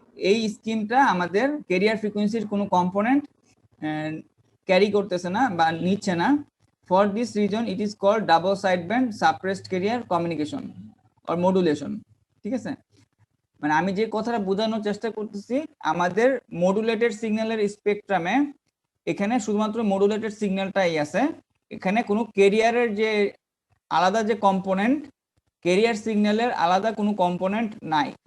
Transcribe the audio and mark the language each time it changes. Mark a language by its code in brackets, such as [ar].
[bn] এই স্কিমটা আমাদের ক্যারিয়ার ফ্রিকোয়েন্সির কোনো কম্পোনেন্ট ক্যারি করতেছে না বা নিচ্ছে না। [en] For this reason it is called double sideband suppressed carrier communication or modulation। [bn] ঠিক আছে, মানে আমি যে কথাটা বোঝানোর চেষ্টা করতেছি, আমাদের মডুলেটেড সিগন্যালের স্পেকট্রামে এখানে শুধুমাত্র মডুলেটেড সিগন্যালটাই আছে, এখানে কোনো ক্যারিয়ারের যে আলাদা যে কম্পোনেন্ট, ক্যারিয়ার সিগন্যালের আলাদা কোনো কম্পোনেন্ট নাই।